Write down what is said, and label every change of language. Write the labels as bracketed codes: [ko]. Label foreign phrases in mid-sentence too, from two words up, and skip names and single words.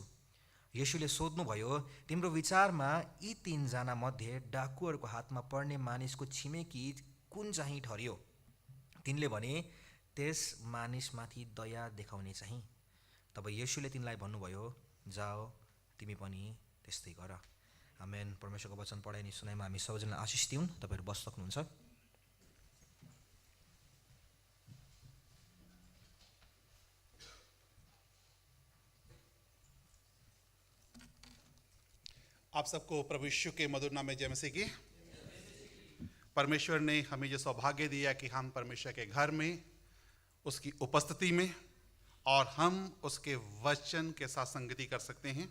[ne] येशूले सोध्नुभयो, तिम्रो विचारमा यी 3 जना मध्ये डाकुहरूको हातमा पर्ने मानिसको छिमेकी कुन चाहिँ ठहरियो? तिनले भने, त्यस मानिसमाथि दया देखाउने चाहिँ। तब येशूले तिनलाई भन्नुभयो, जाओ, तिमी पनि त्यस्तै गर। आमेन। परमेश्वरको वचन पढाइ अनि सुनाइमा हामी सबैजनालाई आशिष दिउँ। तपाईँहरू बस्न सक्नुहुन्छ। [hi] आप सबको प्रभु यीशु के मधुर नाम में जय मसीह की। परमेश्वर ने हमें जो सौभाग्य दिया कि हम परमेश्वर के घर में, उसकी उपस्थिति में और हम उसके वचन के साथ संगति कर सकते हैं।